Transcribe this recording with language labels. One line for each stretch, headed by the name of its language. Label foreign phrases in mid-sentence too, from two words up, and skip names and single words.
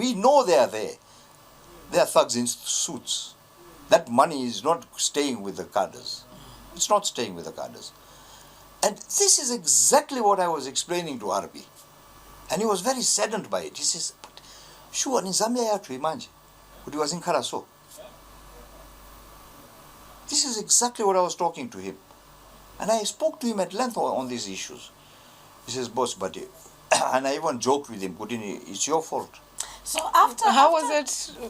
English: We know they are there. They are thugs in suits. That money is not staying with the cadres. It's not staying with the cadres. And this is exactly what I was explaining to RB. And he was very saddened by it. He says, but sure, in Zambia
Nyanja: yathu imanje,
English: but he was in Karaso. This is exactly what I was talking to him. And I spoke to him at length on these issues. He says, boss, but, and I even joked with him, Kutini, it's your fault. So how was it?